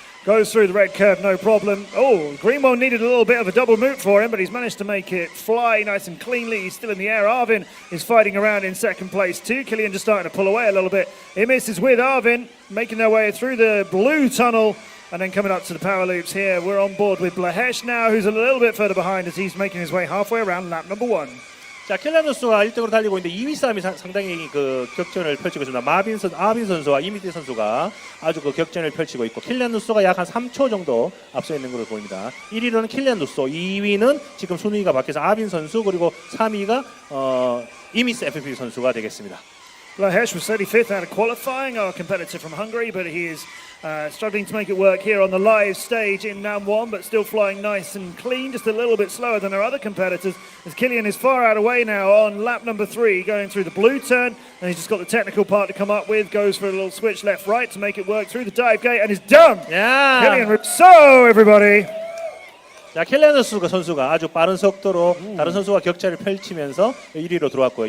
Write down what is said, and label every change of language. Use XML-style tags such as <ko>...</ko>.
<en>Goes through the red curve, no problem. Oh, Greenwell needed a little bit of a double moot for him, but he's managed to make it fly nice and cleanly. He's still in the air. Arvin is fighting around in second place too. Killian just starting to pull away a little bit. Imis is with Arvin, making their way through the blue tunnel. And then coming up to the power loops here, we're on board with Blahesh now, who's a little bit further behind as he's making his way halfway around lap number 1.</en> <ko>자, 켈라누스가 1등으로 달리고 있는데 2위 싸움이 상당히 그 격전을 펼치고 있습니다. 아빈 선수와 이미티 선수가 아주 그 격전을 펼치고 있고 킬리안 누소가 약 한 3초 정도 앞서 있는 걸로 보입니다. 1위로는 킬리안 누소, 2위는 지금 순위가 바뀌어서 아빈 선수 그리고 3위가 이미스 FP 선수가 되겠습니다.</ko> <en>Blahesh was 35th out of qualifying, our competitor from Hungary, but he is struggling to make it work here on the live stage in NAM1, but still flying nice and clean, just a little bit slower than our other competitors, as Killian is far out away now on lap number 3, going through the blue turn, and he's just got the technical part to come up with, goes for a little switch left-right to make it work through the dive gate, and is done! Yeah. Killian Rousseau, everybody!</en> <ko>자, 켈라누스 선수가 아주 빠른 속도로 다른 선수와 격차를 펼치면서 1위로 들어왔고요.</ko>